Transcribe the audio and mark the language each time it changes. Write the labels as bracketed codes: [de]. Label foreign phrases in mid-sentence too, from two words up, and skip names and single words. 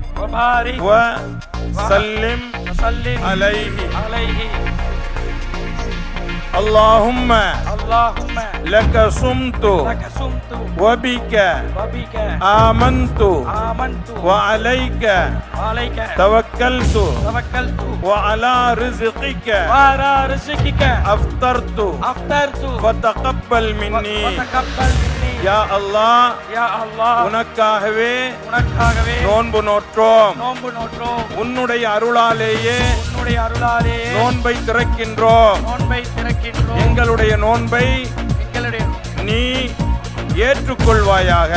[ar] وسلم عليه اللهم لك صمت وبك آمنت وعليك توكلت وعلى رزقك أفطرت فتقبل مني يا الله [ta] உனக்காகவே நோன்பு நோற்றோம். உன்னுடைய அருளாலேயே நோன்பை திறக்கின்றோம். எங்களுடைய நோன்பை நீ ஏற்றுக்கொள்வாயாக.